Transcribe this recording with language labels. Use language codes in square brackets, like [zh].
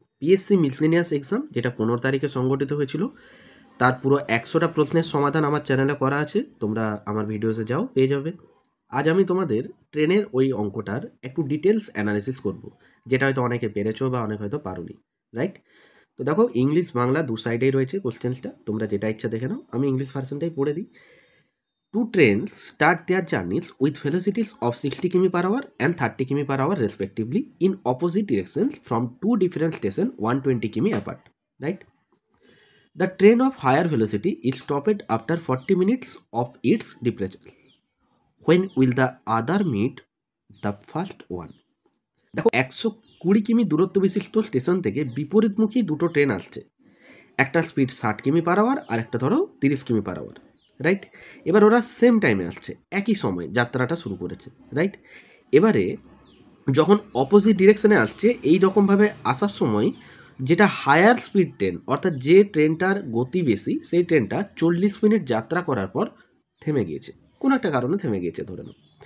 [bn] PSC miscellaneous exam যেটা 15 তারিখে সংগঠিত হয়েছিল, তার পুরো 100টা প্রশ্নের সমাধান আমার চ্যানেলে করা আছে। তোমরা আমার ভিডিওসে যাও, পেয়ে যাবে। আজ আমি তোমাদের ট্রেনের ওই অঙ্কটার একটু ডিটেলস অ্যানালিসিস করব, যেটা হয়তো অনেকে পেরেছো বা অনেকে হয়তো পারোনি। রাইট? তো দেখো, ইংলিশ বাংলা দু সাইডেই রয়েছে কোশ্চেন্সটা, তোমরা যেটা ইচ্ছা দেখে নাও। আমি ইংলিশ ভার্সনটাই পড়ে দিই। [en] Two trains start their journeys with velocities of 60 km per hour and 30 km per hour respectively in opposite directions from two different stations 120 km apart. Right? The train of higher velocity is stopped after 40 minutes of its departure. When will the other meet the first one? [bn] দেখো, 120 কিমি দূরত্ব বিশিষ্ট station থেকে বিপরীতমুখী দুটো train আসছে। একটা speed 60 কিমি পার আওয়ার আর একটা ধরো 30 কিমি পার আওয়ার। রাইট? এবার ওরা সেম টাইমে আসছে, একই সময় যাত্রাটা শুরু করেছে। রাইট? এবারে যখন অপোজিট ডিরেকশনে আসছে, এই রকমভাবে আসার সময় যেটা হায়ার স্পিড ট্রেন, অর্থাৎ যে ট্রেনটার গতি বেশি, সেই ট্রেনটা 40 মিনিট যাত্রা করার পর থেমে গিয়েছে, কোনো একটা কারণে থেমে গিয়েছে ধরে নাও।